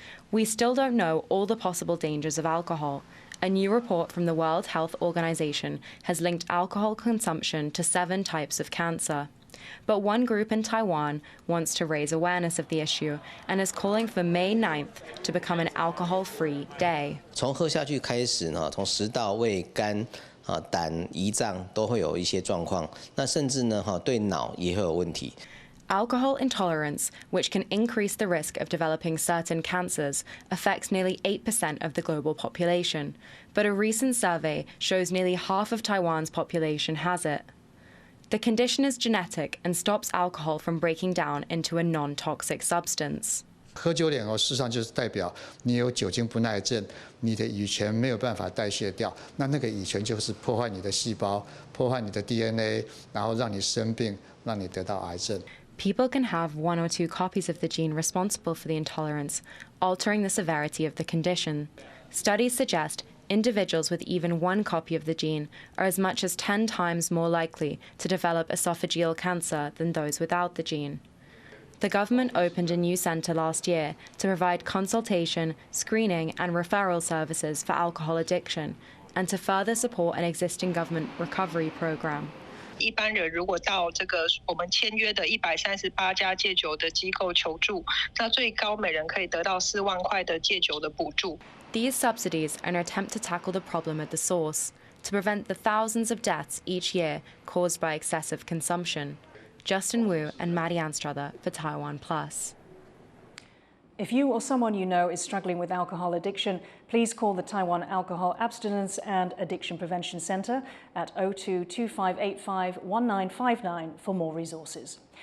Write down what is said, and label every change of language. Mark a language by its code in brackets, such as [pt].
[en] We still don't know all the possible dangers of alcohol. A new report from the World Health Organization has linked alcohol consumption to 7 types of cancer. But one group in Taiwan wants to raise awareness of the issue and is calling for May 9th to become an alcohol-free day. [zh] 从喝下去开始呢，从食道、胃、肝、胆、胰脏都会有一些状况，那甚至呢，对脑也会有问题。 [en] Alcohol intolerance, which can increase the risk of developing certain cancers, affects nearly 8% of the global population. But a recent survey shows nearly half of Taiwan's population has it. The condition is genetic and stops alcohol from breaking down into a non-toxic substance. [zh] 喝酒脸事实上就是代表你有酒精不耐症，你的乙醛没有办法代谢掉，那个乙醛就是破坏你的细胞，破坏你的 DNA， 然后让你生病，让你得到癌症。 [en] People can have 1 or 2 copies of the gene responsible for the intolerance, altering the severity of the condition. Studies suggest individuals with even 1 copy of the gene are as much as 10 times more likely to develop esophageal cancer than those without the gene. The government opened a new centre last year to provide consultation, screening and referral services for alcohol addiction and to further support an existing government recovery programme. [zh] 一般人如果到这个我们签约的138家戒酒的机构求助，那最高每人可以得到4万块的戒酒的补助。 [en] These subsidies are an attempt to tackle the problem at the source, to prevent the thousands of deaths each year caused by excessive consumption. Justin Wu and Maddie Anstruther for TaiwanPlus. If you or someone you know is struggling with alcohol addiction, please call the Taiwan Alcohol Abstinence and Addiction Prevention Centre at 02 2585 1959 for more resources.